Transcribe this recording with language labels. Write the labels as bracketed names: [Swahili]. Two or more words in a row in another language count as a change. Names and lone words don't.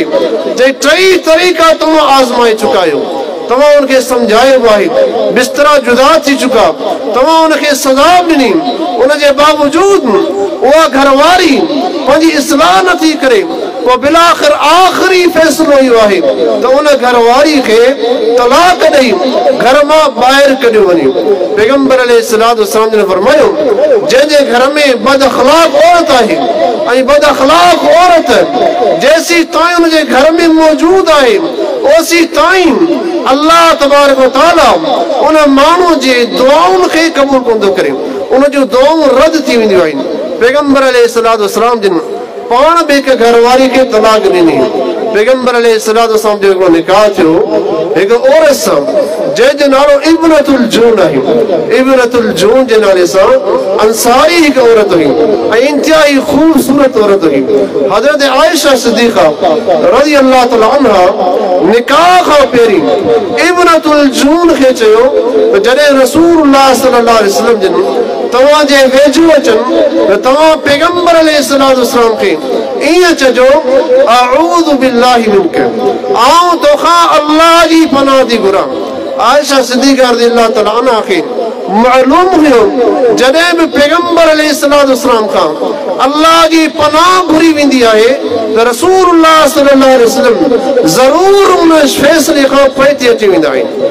[Sindhi] जे 3 तरीक़ा तव्हां आज़माए चुका आहियो, तव्हां उनखे सम्झायो आहे, बिस्तरा जुदा थी चुका, तव्हां उनखे सज़ा ॾिनी, उन जे बावजूदि उहा घरवारी पंहिंजी इस्लाह नथी करे, पोइ बिलाख़िर आख़िरी फ़ैसिलो इहो आहे त उन घरवारी खे तलाक ॾेई घर मां ॿाहिरि कढियो वञे। पैगंबर [Arabic] عليه الصلاة والسلام [Sindhi] ने फरमायो जंहिंजे घर में बद अख़लाक औरत आहे ऐं बद अख़लाक औरत जेसी ताईं उनजे घर में मौजूद आहे, ओसी ताईं [Arabic] الله تبارك وتعالى [Sindhi] उन माण्हू जे दुआउनि खे क़बूल कोन थो करे, उन जूं दुआऊं रद्द थी वेंदियूं आहिनि। पैगंबर [Arabic] عليه الصلاة والسلام [Sindhi] जिन पाण बि हिकु घरवारी खे तलाक ॾिनी। पैगंबर [Arabic] عليه الصلاة والسلام [Sindhi] जो हिकिड़ो निकाह थियो हिकु औरत सां जंहिंजो नालो इब्नतुल जून आहे। इब्नतुल जून जे नाले सां अंसारी हिकु औरत हुई ऐं इंतिहाई ख़ूबसूरत औरत हुई। हज़रत आयशा सिद्दीक़ा [Arabic] رضي الله تعالى عنها [Sindhi] निकाह खां पहिरीं इब्नतुल जून खे चयो त जॾहिं [Arabic] رسول الله صلى الله عليه وسلم [Sindhi] जिन तव्हांजे वेझो अचनि त तव्हां पैगंबर [Arabic] عليه الصلاة والسلام [Sindhi] खे ईअं चइजो [Arabic] أعوذ بالله منك, [Sindhi] आऊं तोखां अल्लाह जी पनाह थी घुरां। आयशा सिद्दीक़ा [Arabic] رضي الله تعالى عنها [Sindhi] खे मालूम हुयो जॾहिं बि पैगंबर [Arabic] عليه الصلاة والسلام [Sindhi] खां अल्लाह जी पनाह घुरी वेंदी आहे त [Arabic] رسول الله صلى الله عليه وسلم [Sindhi] ज़रूर उन फ़ैसिले खां पोइ अची वेंदा आहिनि।